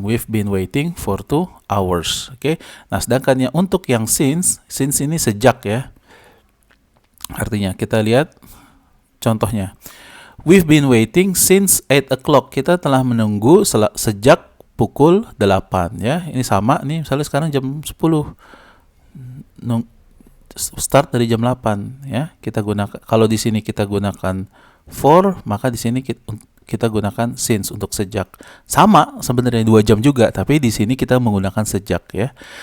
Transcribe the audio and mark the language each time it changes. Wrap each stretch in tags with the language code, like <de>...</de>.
<en>We've been waiting for 2 hours.</en> <id>Nah, sedangkan untuk yang since ini sejak ya. Artinya kita lihat contohnya.</id> <en>We've been waiting since 8 o'clock.</en> <id>Kita telah menunggu sejak pukul 8 ya. Ini sama nih, misalnya sekarang jam 10. Start dari jam 8 ya. Kita gunakan, kalau di sini kita gunakan for, maka di sini kita gunakan since untuk sejak. Sama sebenarnya 2 jam juga, tapi di sini kita menggunakan sejak ya.</id>